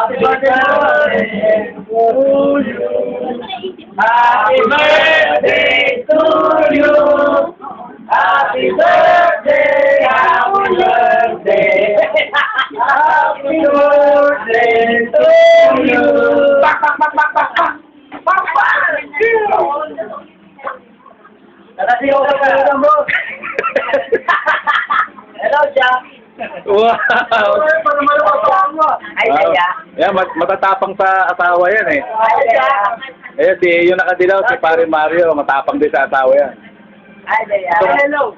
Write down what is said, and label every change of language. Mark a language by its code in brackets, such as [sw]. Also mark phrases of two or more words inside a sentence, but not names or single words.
[en] Happy birthday to you. Happy birthday to you. Happy birthday, happy birthday. Happy birthday to you. [tl] Pak, pak, pak, pak, pak, pak. Pak, pak. Nakasiyo ka pa mo. [en] Hello, Jack. Wow! [tl] Ay, Jaya. Yan, matatapang sa asawa yan eh. Ay, Jaya. Eh, yung nakadilaw, si Pare Mario, matapang din sa asawa yan. Ay, Jaya. Hello.